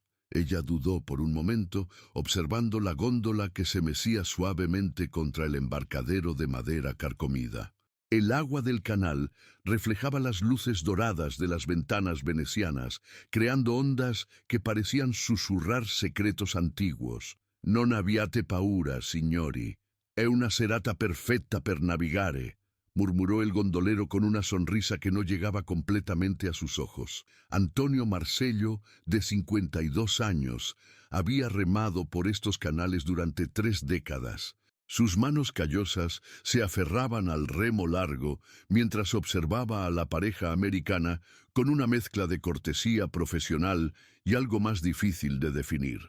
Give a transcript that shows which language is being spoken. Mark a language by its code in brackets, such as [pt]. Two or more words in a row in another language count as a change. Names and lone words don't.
[es] Ella dudó por un momento, observando la góndola que se mecía suavemente contra el embarcadero de madera carcomida. El agua del canal reflejaba las luces doradas de las ventanas venecianas, creando ondas que parecían susurrar secretos antiguos. [it] «Non abbiate paura, signori. È una serata perfetta per navigare», [es] murmuró el gondolero con una sonrisa que no llegaba completamente a sus ojos. Antonio Marsello, de 52 años, había remado por estos canales durante 3 décadas. Sus manos callosas se aferraban al remo largo mientras observaba a la pareja americana con una mezcla de cortesía profesional y algo más difícil de definir.